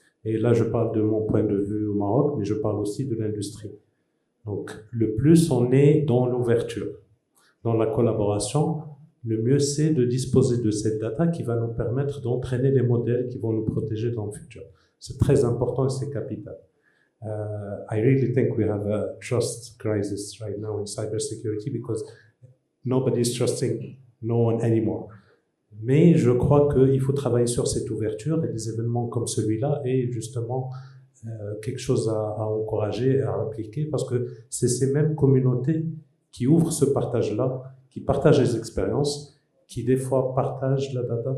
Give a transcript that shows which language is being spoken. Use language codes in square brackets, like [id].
[fr] Et là, je parle de mon point de vue au Maroc, mais je parle aussi de l'industrie. Donc, le plus on est dans l'ouverture, dans la collaboration, le mieux c'est de disposer de cette data qui va nous permettre d'entraîner les modèles qui vont nous protéger dans le futur. C'est très important et c'est capital. [en] I really think we have a trust crisis right now in cybersecurity because nobody is trusting no one anymore. [fr] Mais je crois qu'il faut travailler sur cette ouverture et des événements comme celui-là est justement quelque chose à encourager, à appliquer, parce que c'est ces mêmes communautés qui ouvrent ce partage-là, qui partagent les expériences, qui des fois partagent la data.